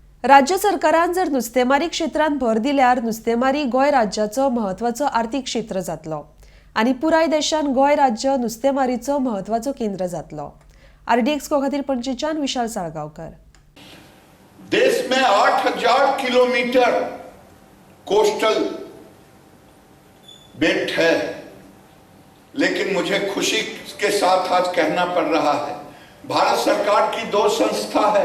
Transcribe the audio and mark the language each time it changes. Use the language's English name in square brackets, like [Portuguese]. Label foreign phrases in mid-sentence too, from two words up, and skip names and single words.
[Konkani] राज्य सरकारान जर नुस्तेमारी क्षेत्रांत भर दिल्यार नुस्तेमारी गोंय राज्याचो महत्वाचो आर्थीक क्षेत्र जातलो आनी पुराय देशांत गोंय राज्य नुस्तेमारीचो महत्वाचो केंद्र जातलो। RDX खातीर पणजेच्यान विशाल साळगांवकर। [Hindi] देश में 8000 किलोमीटर [English] coastal belt [Hindi] है, लेकिन मुझे खुशी के साथ आज कहना पड़ रहा है भारत सरकार की दो संस्था है।